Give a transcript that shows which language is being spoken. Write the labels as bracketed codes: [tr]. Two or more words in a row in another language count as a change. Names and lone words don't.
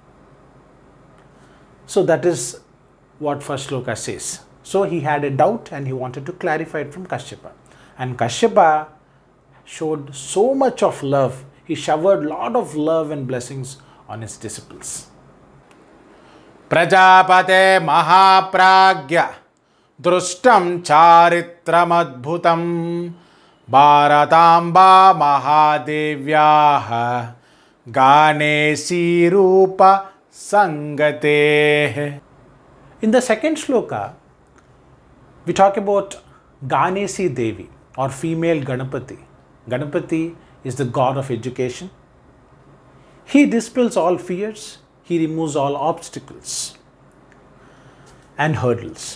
[en] So that is what first sloka says. So he had a doubt and he wanted to clarify it from Kashyapa. And Kashyapa showed so much of love. He showered lot of love and blessings on his disciples. [sa] प्रजापते महाप्रज्ञ दृष्टं चरित्रमद्भुतम् भारताम्बा महादेव्याः गणेशी रूप सङ्गते. [en] In the second sloka, we talk about Ganesi Devi or female Ganapati. Ganapati is the god of education. He dispels all fears, he removes all obstacles and hurdles.